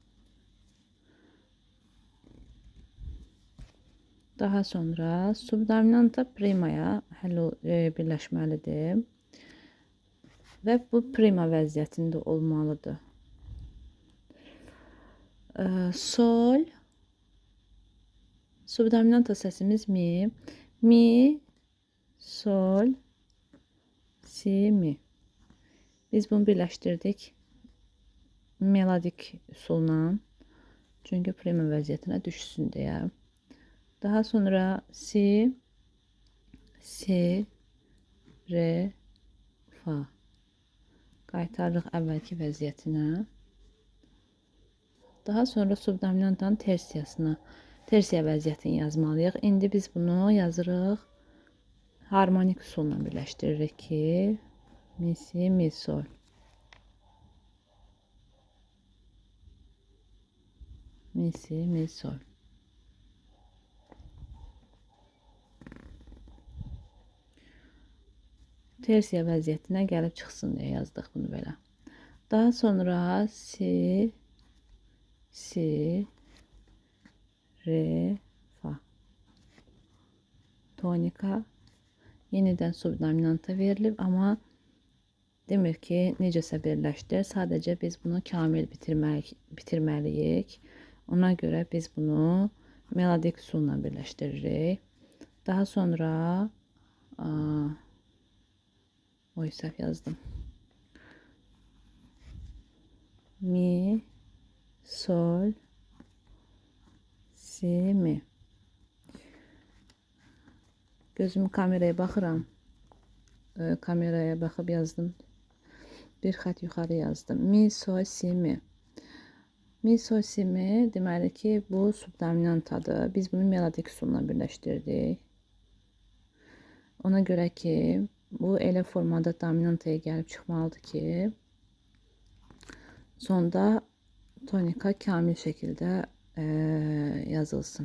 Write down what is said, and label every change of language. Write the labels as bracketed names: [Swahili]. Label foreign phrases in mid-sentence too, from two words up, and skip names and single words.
[Azerbaijani] Daha sonra subdominanta primaya birləşməlidir. Və bu prima vəziyyətində olmalıdır. Sol. Subdominanta səsimiz mi. Mi, sol, si, mi. Biz bunu birləşdirdik melodik üsulla. Çünki prima vəziyyətinə düşsün deyə. Daha sonra si, si, re, fa. Qaytarırıq əvvəlki vəziyyətinə. Daha sonra subdominantanın tersiyasına, tersiya vəziyyətini yazmalıyıq. İndi biz bunu yazırıq. Harmonik üsulla birləşdiririk ki, mi, si, mi, sol. Mi, si, mi, sol. Tersiya vəziyyətinə gəlib çıxsın deyə yazdıq bunu belə. Daha sonra si, si, re, fa. Tonika yenidən subdominanta verilib, amma demir ki, necəsə birləşdir. Sadəcə biz bunu kamil bitirməliyik. Ona görə biz bunu melodik üsulla birləşdiririk. Daha sonra səhv yazdım. Mi, sol, si, mi. Gözümü kameraya baxıram. Kameraya baxıb yazdım. Bir xət yuxarı yazdım. Mi, sol, si, mi. Mi sol si mi deməli ki bu subdominantadır. Biz bunu melodik usulla birləşdirdik. Ona görə ki bu elə formada dominantaya gəlib çıxmalıdır ki sonda tonika kamil şəkildə yazılsın.